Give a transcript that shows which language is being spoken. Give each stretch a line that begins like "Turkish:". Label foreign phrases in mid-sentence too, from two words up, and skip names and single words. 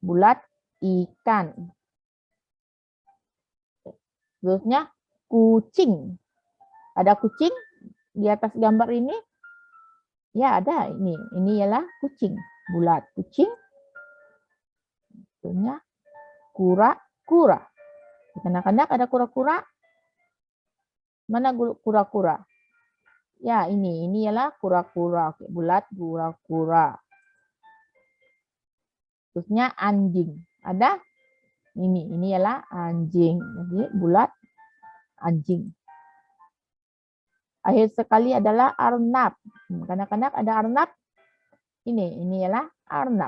Malay: Bulat ikan. Seterusnya kucing. Ada kucing di atas gambar ini? Ya, ada ini. Ini ialah kucing. Bulat kucing. Seterusnya kura-kura. Kanak-kanak ada kura-kura? Mana kura-kura? Ya, ini ialah kura-kura. Oke, bulat kura-kura. Terusnya anjing. Ada? Ini ialah anjing. Jadi bulat anjing. Akhir sekali adalah arnab. Kanak-kanak ada arnab? Ini ialah arnab.